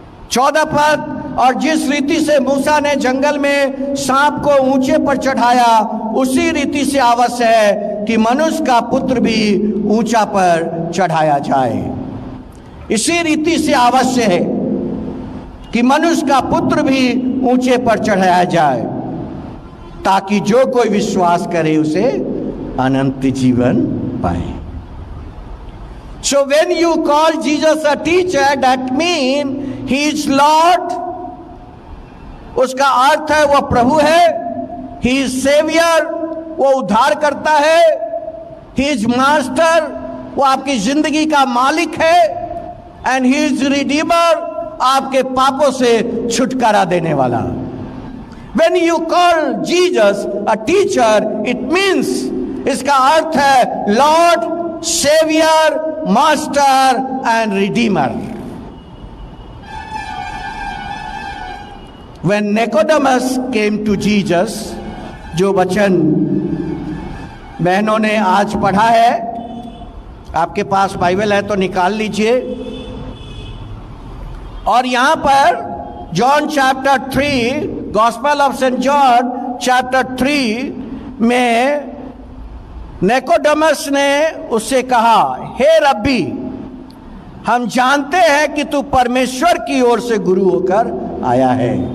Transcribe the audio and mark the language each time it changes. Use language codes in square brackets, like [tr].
[hi] 14 पद, और जिस रीति से मूसा ने जंगल में सांप को ऊंचे पर चढ़ाया, उसी रीति से आवश्यक है कि मनुष्य का पुत्र भी ऊंचा पर चढ़ाया जाए। इसी रीति से आवश्यक है कि मनुष्य का पुत्र भी ऊंचे पर चढ़ाया जाए, ताकि जो कोई विश्वास करे उसे अनंत जीवन पाए। [en] So when you call Jesus a teacher, that means he is Lord. [hi] उसका अर्थ है वह प्रभु है। [en] He is Savior, [hi] वो उद्धार करता है। [en] He is Master, [hi] वो आपकी जिंदगी का मालिक है। [en] And he is Redeemer, [hi] आपके पापों से छुटकारा देने वाला। [en] When you call Jesus a teacher, it means, [hi] इसका अर्थ है [en] Lord, Savior, Master and Redeemer. When Nicodemus came to Jesus, [hi] जो वचन बहनों ने आज पढ़ा है, आपके पास बाइबल है तो निकाल लीजिए। और यहां पर John chapter 3, gospel of Saint John chapter 3 में निकोडेमस ने उससे कहा, हे रब्बी, हम जानते हैं कि तू परमेश्वर की ओर से गुरु होकर आया है।